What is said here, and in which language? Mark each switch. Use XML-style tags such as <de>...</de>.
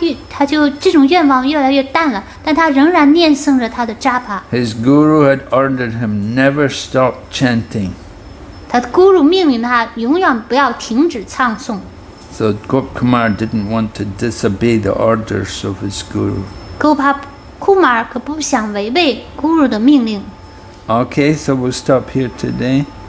<zh>他就这种愿望越来越淡了，但他仍然念诵着他的 japa。</zh> <en>His guru had ordered him never stop chanting.</en> <zh>他的 guru 命令他永远不要停止唱诵。</zh> <en>So Gopkumar didn't want to disobey the orders of his guru.</en> <zh>Gopkumar 可不想违背 guru 的命令。</zh> <en>Okay, so we'll stop here today.</en>